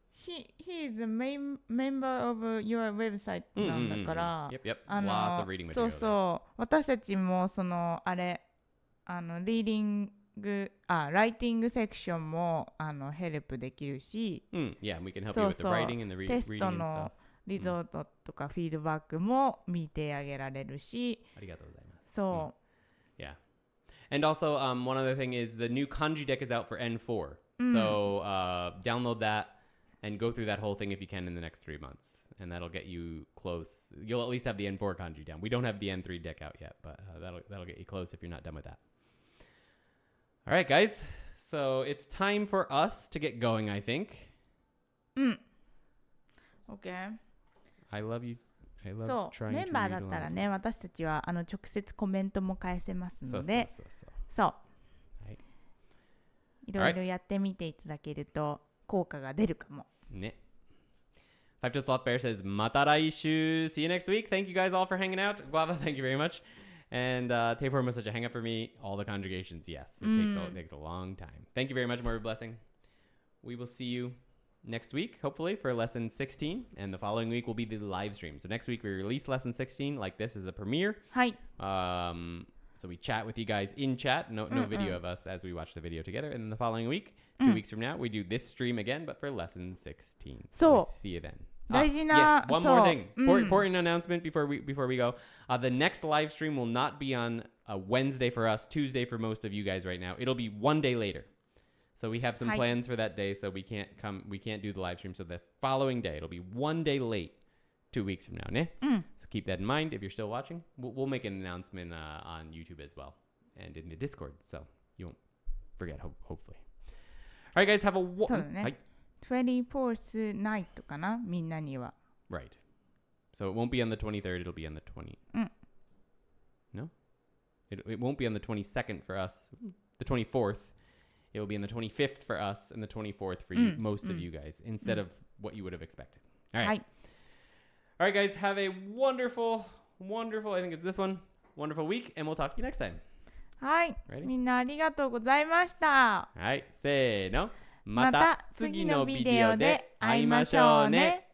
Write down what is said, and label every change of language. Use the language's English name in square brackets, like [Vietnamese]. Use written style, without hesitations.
[English] He is a main member of your website [Japanese] なんだから、 [English] Yep. Lots of reading material. [Japanese] そう。私たちもリーディング、ライティングセクションもヘルプできるし、 [English] Yeah, we can help you with the writing and the reading and stuff. [Japanese] テストのリゾートとかフィードバックも見てあげられるし、ありがとうございます。そう。 [English] Yeah. And also, one other thing is the new Kanji deck is out for N4. So download that and go through that whole thing if you can in the next 3 months. And that'll get you close. You'll at least have the N4 Kanji down. We don't have the N3 deck out yet, but that'll get you close if you're not done with that. All right, guys. So it's time for us to get going, I think. Okay. I love you. I love [Japanese] そう、 [English] trying [Japanese] メ [English] to [Japanese] ンバー [English] read [Japanese] だったら [English] along. [Japanese] ね、私たちは直接コメントも返せますので、そう、はい。いろいろやってみていただけると効果が出るかも。 [English] ね。Five Toed Sloth Bear says, Mata raishu. See you next week. Thank you guys all for hanging out. Guava, thank you very much. And Tapeworm was such a hang up for me. All the conjugations, yes. It takes a long time. Thank you very much, More Blessing. We will see you next week, hopefully, for lesson 16. And the following week will be the live stream. So next week we release lesson 16 like this as a premiere. [Japanese] はい。 [English] So we chat with you guys in chat. No video of us as we watch the video together. And then the following week, 2 weeks from now, we do this stream again, but for lesson 16. So we'll see you then. [Japanese] 大事な [English] yes, one more thing. Important announcement before we go. The next live stream will not be on a Wednesday for us, Tuesday for most of you guys right now. It'll be one day later. So we have some plans for that day, so we can't do the live stream. So the following day, it'll be one day late, 2 weeks from now. Ne? So keep that in mind if you're still watching. We'll make an announcement on YouTube as well and in the Discord, so you won't forget, hopefully. All right, guys, have a... [Japanese] そうだね。 [English] 24th night [Japanese] かなみんなには。 [English] Right. So it won't be on the 23rd, it'll be on the 20... No? It won't be on the 22nd for us. The 24th. It will be on the 25th for us and the 24th for you, most of you guys, instead of what you would have expected. All right. All right, guys, have a wonderful, I think it's this one, wonderful week, and we'll talk to you next time. [Japanese] はい。 [English] Ready? [Japanese] みんなありがとうございました。はい、せーの。また次のビデオで会いましょうね。